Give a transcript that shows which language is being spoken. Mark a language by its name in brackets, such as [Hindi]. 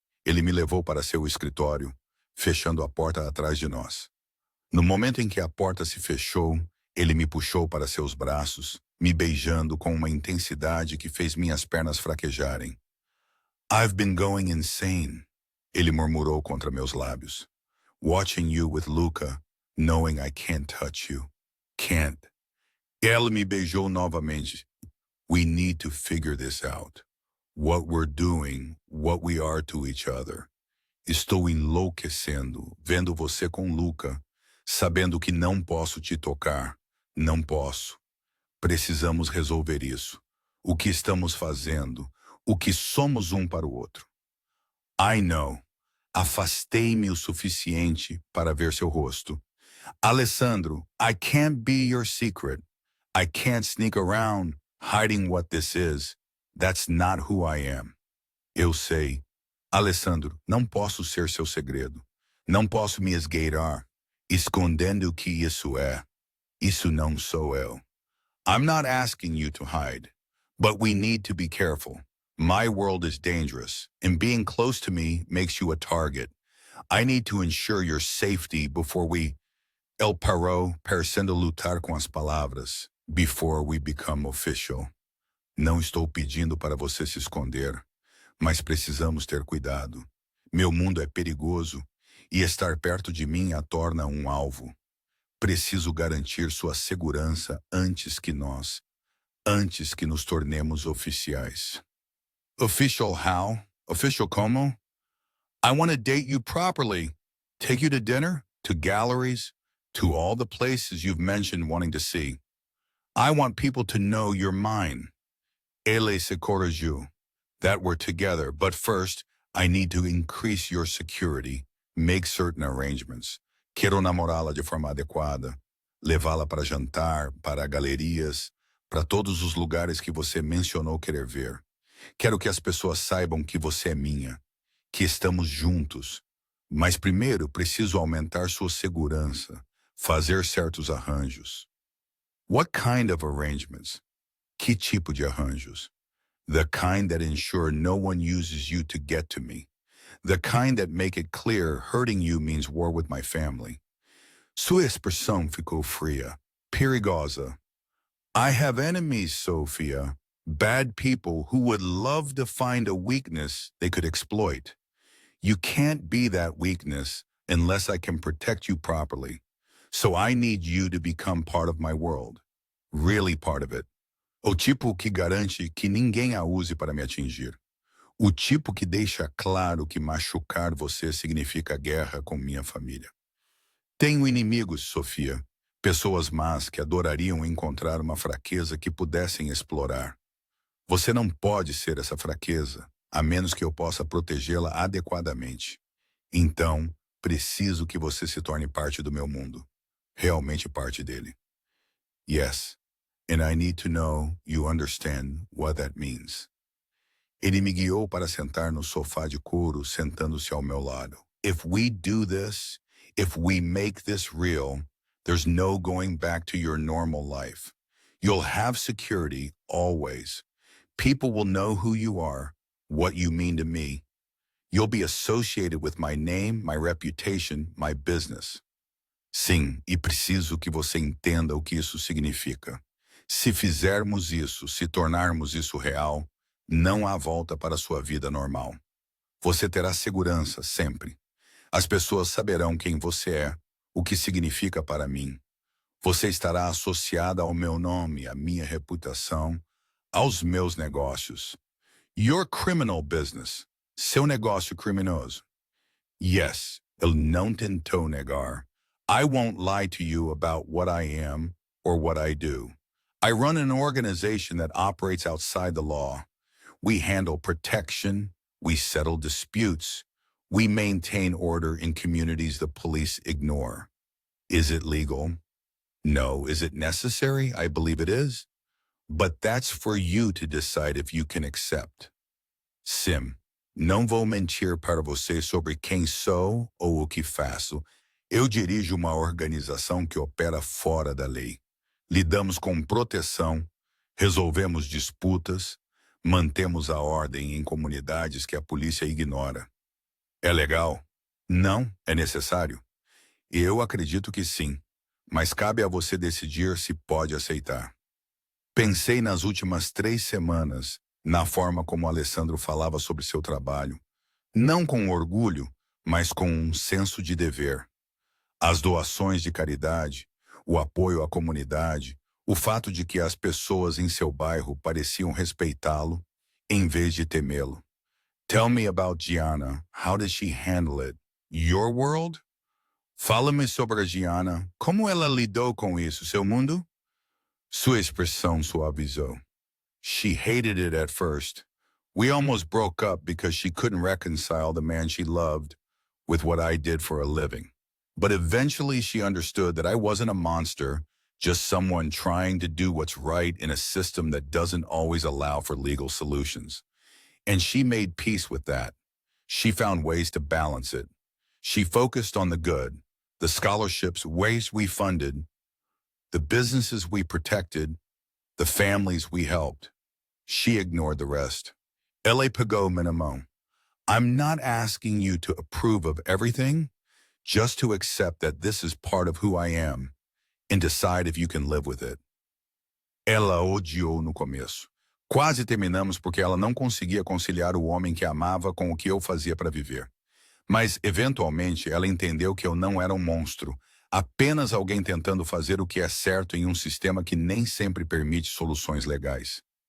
[Portuguese] Ele me levou para seu escritório, fechando a porta atrás de nós. No momento em que a porta se fechou, ele me puxou para seus braços, me beijando com uma intensidade que fez minhas pernas fraquejarem. [English] I've been going insane, [Portuguese] ele murmurou contra meus lábios. [English] Watching you with Luca, knowing I can't touch you. Can't. [Portuguese] Ela me beijou novamente. [English] We need to figure this out. What we're doing, what we are to each other. [Portuguese] Estou enlouquecendo, vendo você com Luca, sabendo que não posso te tocar. Não posso. Precisamos resolver isso. O que estamos fazendo, o que somos um para o outro. [English] I know. [Portuguese] Afastei-me o suficiente para ver seu rosto. [English] Alessandro, I can't be your secret. I can't sneak around, hiding what this is. That's not who I am. [Portuguese] Eu sei. Alessandro, não posso ser seu segredo. Não posso me esgueirar, escondendo o que isso é. Isso não sou eu. [English] I'm not asking you to hide, but we need to be careful. My world is dangerous, and being close to me makes you a target. I need to ensure your safety before we... [Portuguese] Ele parou, parecendo lutar com as palavras. [English] Before we become official. [Portuguese] Não estou pedindo para você se esconder, mas precisamos ter cuidado. Meu mundo é perigoso e estar perto de mim a torna um alvo. Preciso garantir sua segurança antes que nos tornemos oficiais. [English] Official how? [Portuguese] Official como? [English] I want to date you properly. Take you to dinner, to galleries, to all the places you've mentioned wanting to see. I want people to know you're mine. [Portuguese] Ele se corrigiu. [English] That we're together, but first, I need to increase your security, make certain arrangements. [Portuguese] Quero namorá-la de forma adequada, levá-la para jantar, para galerias, para todos os lugares que você mencionou querer ver. Quero que as pessoas saibam que você é minha, que estamos juntos. Mas primeiro preciso aumentar sua segurança, fazer certos arranjos. [English] What kind of arrangements? [Portuguese] Que tipo de arranjos? [English] The kind that ensure no one uses you to get to me. The kind that make it clear hurting you means war with my family. [Portuguese] Sua expressão ficou fria, perigosa. [English] I have enemies, Sophia. Bad people who would love to find a weakness they could exploit. You can't be that weakness unless I can protect you properly. So I need you to become part of my world. Really part of it. [Portuguese] O tipo que garante que ninguém a use para me atingir. O tipo que deixa claro que machucar você significa guerra com minha família. Tenho inimigos, Sofia. Pessoas más que adorariam encontrar uma fraqueza que pudessem explorar. Você não pode ser essa fraqueza, a menos que eu possa protegê-la adequadamente. Então, preciso que você se torne parte do meu mundo. Realmente parte dele. [English] Yes, and I need to know you understand what that means. [Portuguese] Ele me guiou para sentar no sofá de couro, sentando-se ao meu lado. [English] If we do this, if we make this real, there's no going back to your normal life. You'll have security always. People will know who you are, what you mean to me. You'll be associated with my name, my reputation, my business. [Portuguese] Sim, e preciso que você entenda o que isso significa. Se fizermos isso, se tornarmos isso real, não há volta para a sua vida normal. Você terá segurança sempre. As pessoas saberão quem você é, o que significa para mim. Você estará associada ao meu nome, à minha reputação, aos meus negócios. [English] Your criminal business. [Portuguese] Seu negócio criminoso. [English] Yes, [Portuguese] eu não tentou negar. [English] I won't lie to you about what I am or what I do. I run an organization that operates outside the law. We handle protection. We settle disputes. We maintain order in communities the police ignore. Is it legal? No. Is it necessary? I believe it is. But that's for you to decide if you can accept. [Portuguese] Sim, não vou mentir para você sobre quem sou ou o que faço. Eu dirijo uma organização que opera fora da lei. Lidamos com proteção, resolvemos disputas, mantemos a ordem em comunidades que a polícia ignora. É legal? Não, é necessário. Eu acredito que sim, mas cabe a você decidir se pode aceitar. Pensei nas últimas 3 semanas na forma como Alessandro falava sobre seu trabalho, não com orgulho, mas com um senso de dever. As doações de caridade, o apoio à comunidade, o fato de que as pessoas em seu bairro pareciam respeitá-lo, em vez de temê-lo. [English] Tell me about Gianna. How does she handle it? Your world? [Portuguese] Fala-me sobre a Gianna. Como ela lidou com isso, seu mundo? Sua expressão suavizou. [English] She hated it at first. We almost broke up because she couldn't reconcile the man she loved with what I did for a living. But eventually she understood that I wasn't a monster, just someone trying to do what's right in a system that doesn't always allow for legal solutions. And she made peace with that. She found ways to balance it. She focused on the good, the scholarships, ways we funded, the businesses we protected, the families we helped. She ignored the rest. [Portuguese] Ela pagou minimum. [English] I'm not asking you to approve of everything, just to accept that this is part of who I am and decide if you can live with it. [Portuguese] Ela odiou no começo. Quase terminamos porque ela não conseguia conciliar o homem que amava com o que eu fazia para viver. Mas, eventualmente, ela entendeu que eu não era um monstro, apenas alguém tentando fazer o que é certo em um sistema que nem sempre permite soluções legais.